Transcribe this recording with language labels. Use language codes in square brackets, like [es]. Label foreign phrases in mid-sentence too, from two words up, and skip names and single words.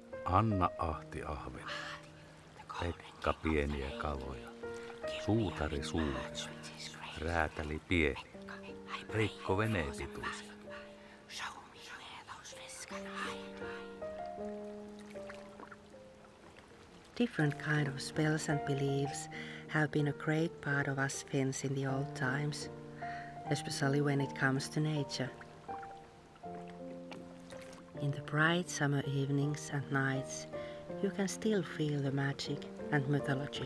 [fi] Anna ahti ahven, Pekka pieniä kaloja, suutari suuri, räätäli pieni, Veikko veneen pituisia. [en] Different kind of spells and beliefs have been a great part of us Finns in the old times, especially when it comes to nature. In the bright summer evenings and nights, you can still feel the magic and mythology.